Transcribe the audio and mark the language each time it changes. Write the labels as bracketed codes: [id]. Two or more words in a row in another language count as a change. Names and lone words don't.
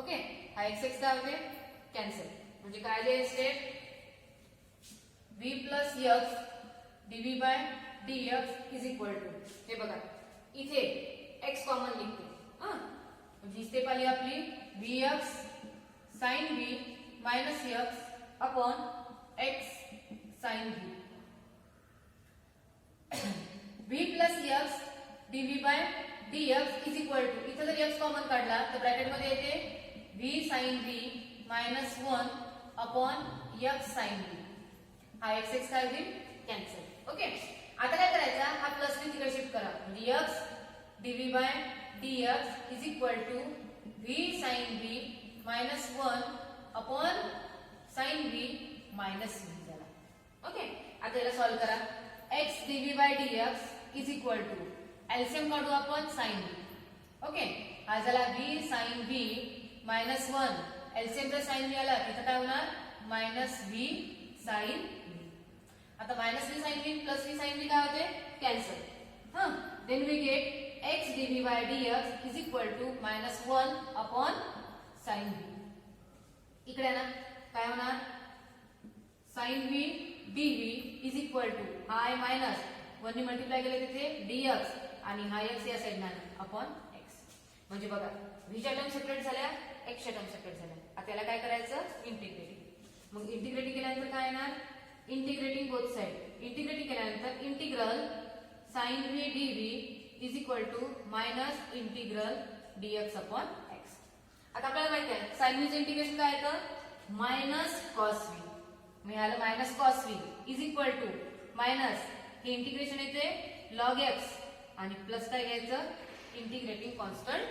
[mr] ओके, हा x काय होते, कॅन्सल. म्हणजे काय आले स्टेप, [en] v plus x dv by dx is equal to, [mr] हे बघा इथे x कॉमन लिखते, म्हणजे स्टेप आली आपली vx sin v [en] minus x upon x sin v. v plus x dv by dx is equal to, [mr] इथे जर x कॉमन काढला तर ब्रॅकेट मध्ये येते v sin v [en] minus 1 upon x sin v. [mr] हा x काय होईल, कॅन्सल. ओके, आता काय करायचं, हा प्लस ने तिकडे शिफ्ट करा, म्हणजे [en] x dv by dx is equal to v sin v minus 1 upon sin v minus v [mr] झाला. ओके, आता याला सॉल्व करा. [en] x dv by dx is equal to [mr] एलसीएम काढू आपण sin v. ओके, हा झाला [en] v sin v minus 1. [mr] एलसीएम जर sin v आला तिथं काय होणार [en] minus v sin v. [mr] आता [en] minus v sin v plus v sin v [mr] काय होते कॅन्सल. हां, [en] then we get x dv by dx is equal to minus 1 upon sin v. [mr] इकडे ना काय होणार [en] sin v dv is equal to [mr] हा आहे मायनस 1 ने मल्टिप्लाय केले तिथे dx आणि हा x या साइडला अपॉन x. म्हणजे बघा v च्या टर्म सेपरेट झाल्या, x च्या टर्म सेपरेट झाल्या. आता याला काय करायचं इंटिग्रेटिंग. मग इंटिग्रेटिंग केल्यानंतर काय येणार [en] integrating both side. [mr] इंटिग्रेटिंग केल्यानंतर [en] integral sin v dv is equal to minus integral dx upon x. [mr] आता आपल्याला माहिती आहे sin v चे इंटिग्रेशन काय येतं [en] minus cos v. [mr] मिळालं [en] minus cos v is equal to minus [mr] हे इंटिग्रेशन येते log x आणि प्लस काय घ्यायचं [en] integrating constant.